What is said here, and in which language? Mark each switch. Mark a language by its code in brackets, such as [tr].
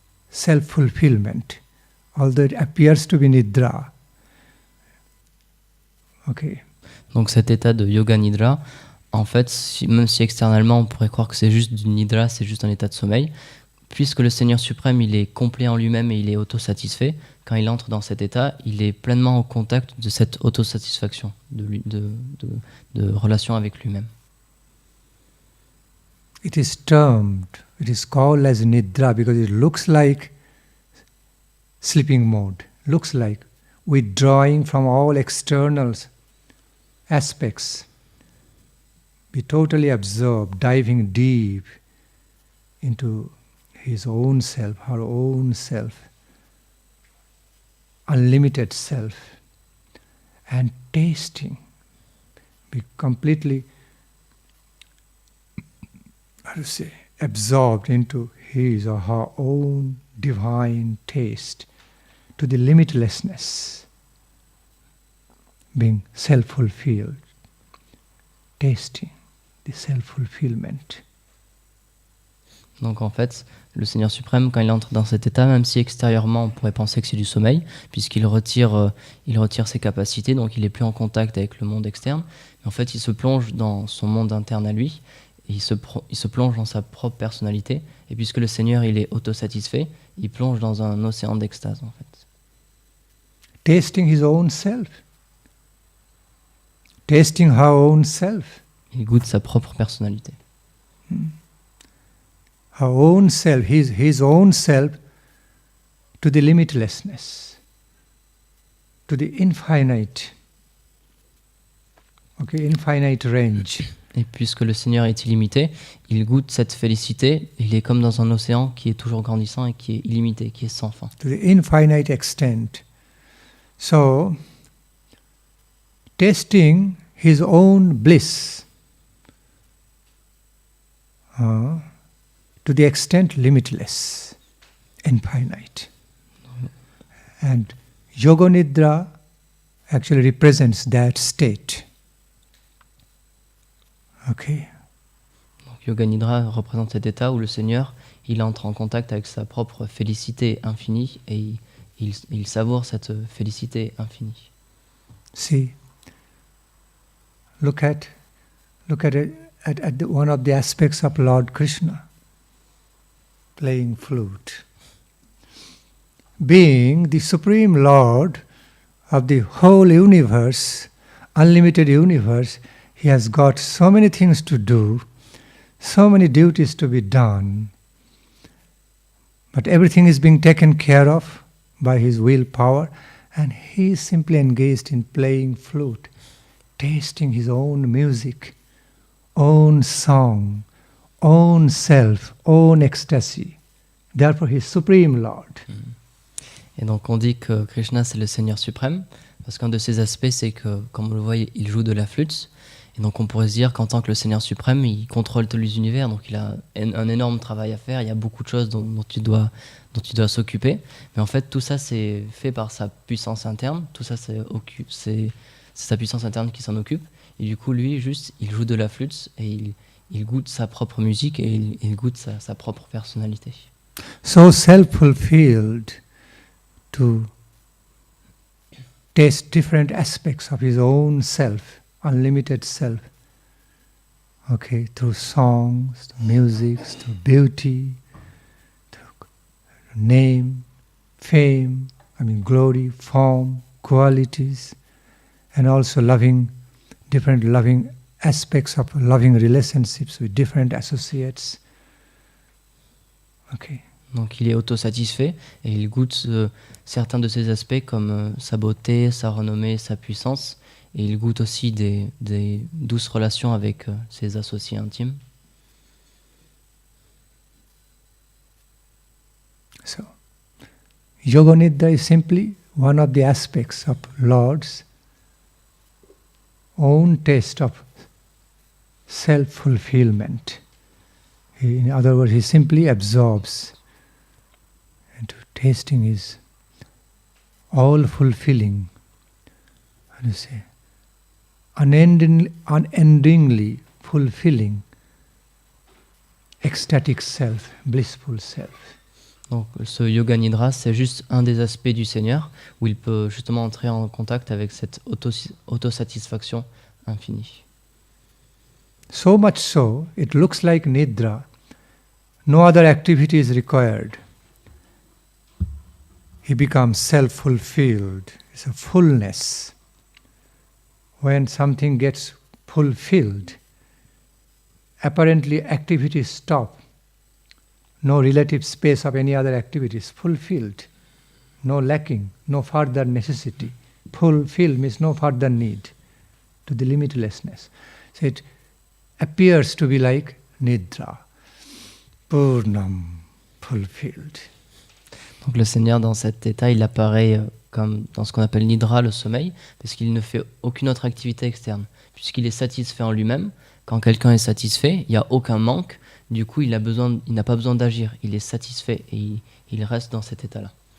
[en] self-fulfillment, although it appears to be nidra. Okay. [fr] Donc cet état de yoga nidra, en fait, même si externellement on pourrait croire que c'est juste du nidra, c'est juste un état de sommeil, puisque le Seigneur suprême il est complet en lui-même et il est autosatisfait, quand il entre dans cet état, il est pleinement au contact de cette autosatisfaction, de relation avec lui-même. [en] It is called as nidra because it looks like sleeping mode, looks like withdrawing from all external aspects, be totally absorbed, diving deep into his own self, her own self, unlimited self, and tasting, be completely, absorbed into his or her own divine taste, to the limitlessness, being self-fulfilled, tasting the self-fulfillment. [fr] Donc en fait, le Seigneur suprême, quand il entre dans cet état, même si extérieurement on pourrait penser que c'est du sommeil, puisqu'il retire ses capacités, donc il n'est plus en contact avec le monde externe, mais en fait il se plonge dans son monde interne à lui, et il se plonge dans sa propre personnalité, et puisque le Seigneur il est autosatisfait, il plonge dans un océan d'extase en fait. [en] Tasting his own self, tasting her own self. [fr] Il goûte sa propre personnalité. [en] Her own self, his own self, to the limitlessness, to the infinite, infinite range. [fr] Et puisque le Seigneur est illimité, il goûte cette félicité, il est comme dans un océan qui est toujours grandissant et qui est illimité, qui est sans fin. [en] To the infinite extent. So, tasting his own bliss, to the extent limitless, infinite. And Yoga Nidra actually represents that state. Okay. [fr] Donc Yoga Nidra représente cet état où le Seigneur, il entre en contact avec sa propre félicité infinie et il savoure cette félicité infinie. [en] See, look at one of the aspects of Lord Krishna, playing flute. Being the Supreme Lord of the whole universe, unlimited universe, he has got so many things to do, so many duties to be done, but everything is being taken care of by his willpower, and he is simply engaged in playing flute, tasting his own music, own song, own self, own ecstasy. Therefore, he is Supreme Lord. [fr] Et donc on dit que Krishna c'est le Seigneur suprême, parce qu'un de ses aspects c'est que, comme on le voit, il joue de la flûte. Et donc on pourrait se dire qu'en tant que le Seigneur suprême, il contrôle tous les univers, donc il a un énorme travail à faire, il y a beaucoup de choses dont il doit s'occuper. Mais en fait tout ça c'est fait par sa puissance interne, tout ça c'est sa puissance interne qui s'en occupe. Et du coup lui juste il joue de la flûte et il goûte sa propre musique et il goûte sa propre personnalité. [en] So self-fulfilled to taste different aspects of his own self, unlimited self, through songs, through music, through beauty, through name, fame, glory, form, qualities, and also different loving aspects of loving relationships with different associates. [fr] Donc il est autosatisfait et il goûte certains de ses aspects comme sa beauté, sa renommée, sa puissance. Et il goûte aussi des douces relations avec ses associés intimes. [en] So, Yoga Nidra is simply one of the aspects of Lord's own taste of self-fulfillment. In other words, he simply absorbs into tasting his all-fulfilling, unendingly fulfilling ecstatic self, blissful self. [fr] Donc ce Yoga Nidra, c'est juste un des aspects du Seigneur où il peut justement entrer en contact avec cette autosatisfaction infinie. [en] So much so, it looks like Nidra. No other activity is required. He becomes self-fulfilled. It's a fullness. When something gets fulfilled, apparently activities stop. No relative space of any other activities. Fulfilled. No lacking. No further necessity. Fulfilled means no further need to the limitlessness. So it appears to be like Nidra. Purnam. Fulfilled. [fr] Donc le Seigneur, dans cet état, il apparaît comme dans ce qu'on appelle Nidra, le sommeil, parce qu'il ne fait aucune autre activité externe. Puisqu'il est satisfait en lui-même, quand quelqu'un est satisfait, il n'y a aucun manque, du coup il n'a pas besoin d'agir, il est satisfait et il reste dans cet état-là.